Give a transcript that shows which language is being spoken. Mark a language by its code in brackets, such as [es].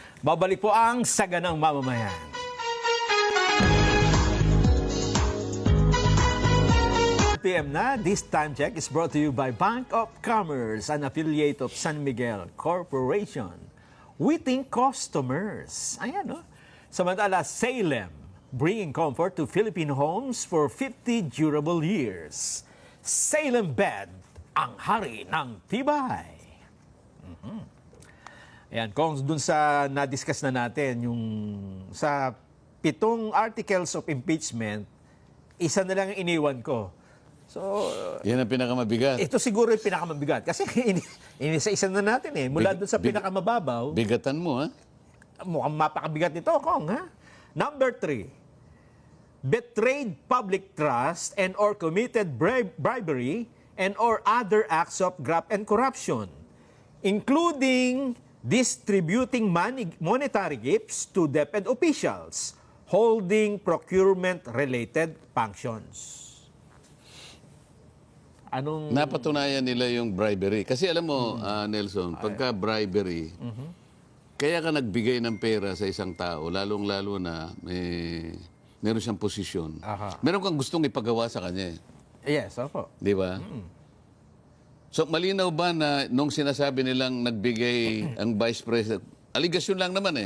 [tl] Babalik po ang Saganang Mamamayan. PM na, [en] this time check is brought to you by Bank of Commerce, an affiliate of San Miguel Corporation. We think customers. [tl] Ayan, no? Samantala, [en] Salem, bringing comfort to Philippine homes for 50 durable years. [tl] Salem Bed, ang hari ng tibay. Ayan, kung dun sa na-discuss na natin, yung sa 7 articles of impeachment, isa na lang ang iniwan ko. So, Yan ang pinakamabigat. ito siguro yung pinakamabigat. Kasi inisa-isa na natin eh. Mula dun sa pinakamababaw, Bigatan mo, ha? mukhang mapakabigat nito, Kong, ha? [en] Number 3, betrayed public trust and or committed bribery and or other acts of graft and corruption, including distributing monetary gifts to DepEd officials holding procurement-related functions. [tl] Anong... Napatunayan nila yung bribery. Kasi alam mo, Nelson, pagka bribery, kaya ka nagbigay ng pera sa isang tao, lalong-lalo na meron siyang posisyon. Aha. Meron kang gustong ipagawa sa kanya. Yes, opo. Di ba? So malinaw ba na nung sinasabi nilang nagbigay ang Vice President, aligasyon lang naman eh.